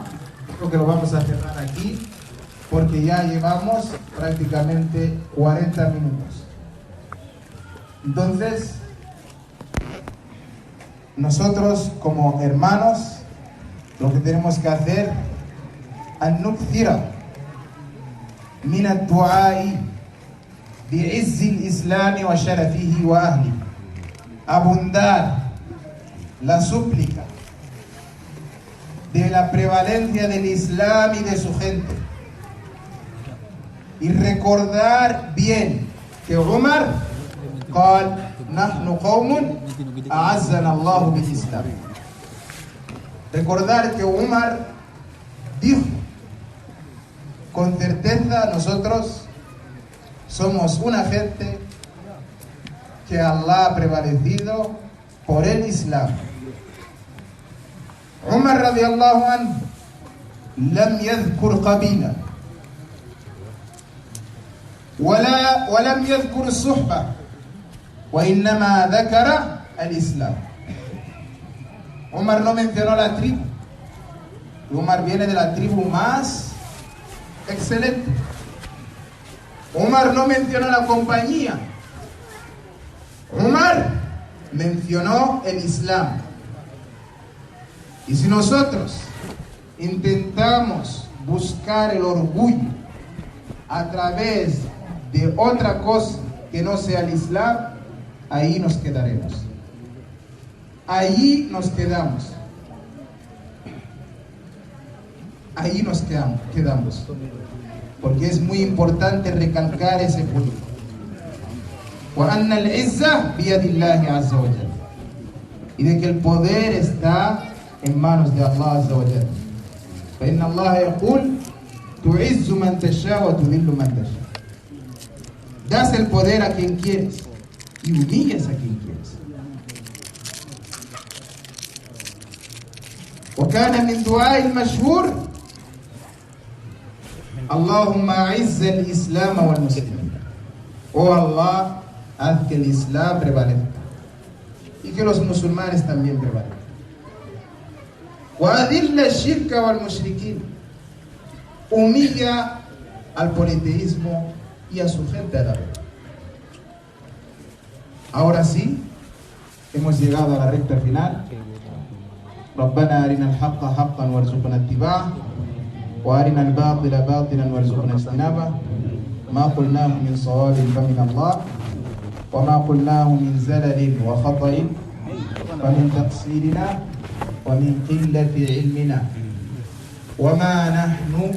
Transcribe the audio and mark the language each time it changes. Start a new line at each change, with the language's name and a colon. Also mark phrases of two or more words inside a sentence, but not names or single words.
Spanish: Creo que lo vamos a cerrar aquí porque ya llevamos prácticamente 40 minutos. Entonces, nosotros como hermanos, lo que tenemos que hacer,
Arabic: أن نكثر من الدعاء بعز الإسلام وشرفه وأهله,
Spanish: abundar la súplica de la prevalencia del Islam y de su gente, y recordar bien que Umar
Arabic: قال نحن قوم أعزنا الله بالإسلام.
Spanish: Recordar que Umar dijo con certeza: nosotros somos una gente que Allah ha prevalecido por el Islam.
Arabic: Umar رضي الله عنه لم يذكر قبيلة ولم يذكر الصحبة وإنما ذكر الإسلام.
Spanish: Umar no mencionó la tribu. Umar viene de la tribu más excelente. Umar no mencionó la compañía. Umar mencionó el Islam. Y si nosotros intentamos buscar el orgullo a través de otra cosa que no sea el Islam, ahí nos quedaremos. Allí nos quedamos. Ahí nos quedamos. Porque es muy importante recalcar ese punto.
Arabic: وَأَنَّ الْعِزَّةَ بِيَدِ اللَّهِ عَزَّ وَجَلَّ.
Spanish: Y de que el poder está en manos de Allah
Arabic: عز وجل. فإن الله يقول تعز من تشاء وتذل من تشاء.
Spanish: Das el poder a quien quieres y humillas a quien quieres.
Arabic: وكان من دعاء المشهور اللهم أعز الإسلام والمسلمين.
Spanish: Oh Allah, haz que el Islam prevalezca y que los musulmanes también prevalezcan.
Arabic: وأذل الشرك والمشركين.
Spanish: Humilla al politeísmo y a su gente a la vez. Ahora sí, hemos llegado a la recta final.
Arabic: ربنا أرنا الحق حقا وارزقنا اتباعه وأرنا الباطل باطلا وارزقنا اجتنابه. ما قلناه من صواب فمن الله وما قلناه من زلل وخطأ فمن تقصيرنا ومن قلة علمنا وما نحن